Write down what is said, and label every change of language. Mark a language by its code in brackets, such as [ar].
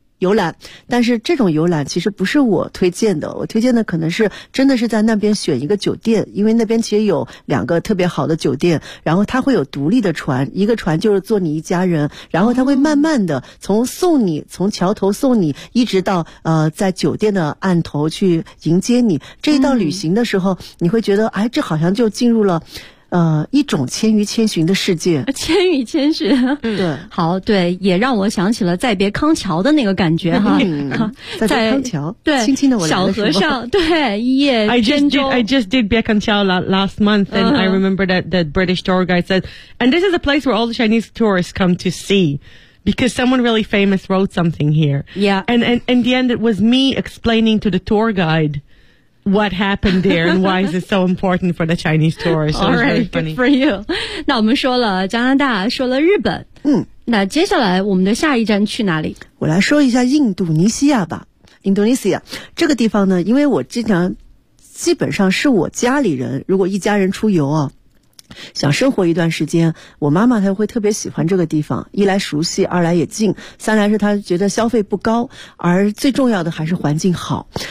[zh] 游览，但是这种游览其实不是我推荐的，我推荐的可能是真的是在那边选一个酒店，因为那边其实有两个特别好的酒店，然后它会有独立的船，一个船就是坐你一家人，然后它会慢慢的从送你，从桥头送你一直到在酒店的岸头去迎接你，这一道旅行的时候你会觉得哎，这好像就进入了一种千与千寻的世界。千与千寻。对。好，对，也让我想起了再别康桥的那个感觉哈。再别康桥。对。轻轻的我来的时候。小和尚，对，一夜扁舟。 [en] I just did 别康桥 last month, and I remember that the British tour guide said, and this is a place where all the Chinese tourists come to see. Because someone really famous wrote something here. Yeah. And in the end, it was me explaining to the tour guide. What happened there and why is it so important for the Chinese tourists? All right, good for you. [zh] 那我们说了加拿大，说了日本。那接下来我们的下一站去哪里？我来说一下印度尼西亚吧。印度尼西亚这个地方呢，因为我经常基本上是我家里人，如果一家人出游啊，想生活一段时间，我妈妈她会特别喜欢这个地方，一来熟悉，二来也近，三来是她觉得消费不高，而最重要的还是环境好。